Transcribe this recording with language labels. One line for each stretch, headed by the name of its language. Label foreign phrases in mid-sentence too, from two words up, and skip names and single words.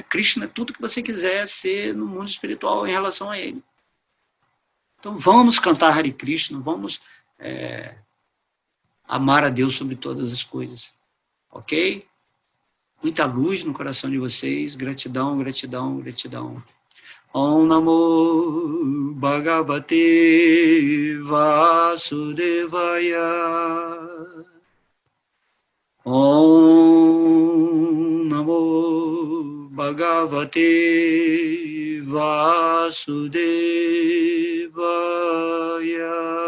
Portuguese: Krishna é tudo que você quiser ser no mundo espiritual em relação a ele. Então vamos cantar Hare Krishna, vamos amar a Deus sobre todas as coisas, ok? Muita luz no coração de vocês, gratidão, gratidão, gratidão.
Sanskrit: Om Namo Bhagavate Vasudevaya. Om Namo Bhagavate Vasudevaya.